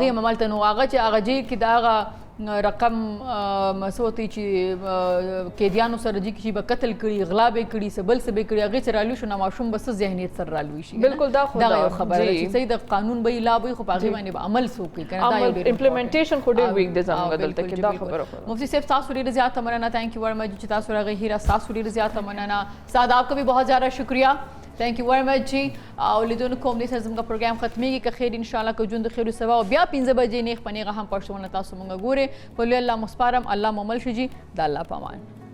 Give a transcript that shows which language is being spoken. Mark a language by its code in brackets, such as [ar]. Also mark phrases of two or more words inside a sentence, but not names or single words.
[ps] هغې هم همالته نو هغه چې هغه جیل کې د هغه رقم څه ورته وایي چې قیدیانو سره جي کې چې به قتل کړي غلا به یې کړي څه بل څه به یې کړي هغې چې رالوي شو نو ماشوم به څه ذهنیت سره رالوي شي بالکل دا خو دغه دا یو خبره ده جی. چې صحیح د قانون به یې لا به وي خو په هغې باندې به عمل څوک کوي که نه دا یو ډېر امپلیمنټیشن خو ډېر ویک دی زموږ بالکل دلته کې جی، دا بالکل. خبره خو मुफ्ती साहब तासु ډیره زیاته مننه [en] Thank you very much [ps] چې تاسو راغی هیرا تاسو ډیره زیاته مننه سعد [ur] آپ کا بھی بہت زیادہ شکریہ [en] Thank you very much [ps] जी او لیدونکو هم دې سره زموږ پروګرام ختمېږي که خیر انشاءالله که ژوند د خیر سبا او بیا 15 بجې نیغ په نیغه هم پښتونه تاسو مونږ ګورئ په لوی الله مسپارم الله مو مل شي جي د الله په امان